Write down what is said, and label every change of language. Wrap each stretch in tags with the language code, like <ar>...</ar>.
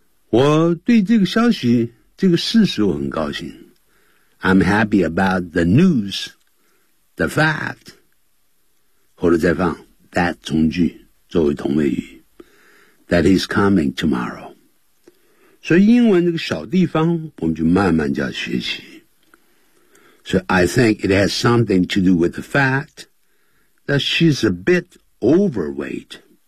<zh>我对这个消息这个事实我很高兴。</zh> <en>I'm happy about the news, the fact, 后头再放。 That 从句作为同位语 That is coming tomorrow.</en> <zh>所以英文这个小地方我们就慢慢就要学习。</zh> <en>So I think it has something to do with the fact that she's a bit overweight.</en>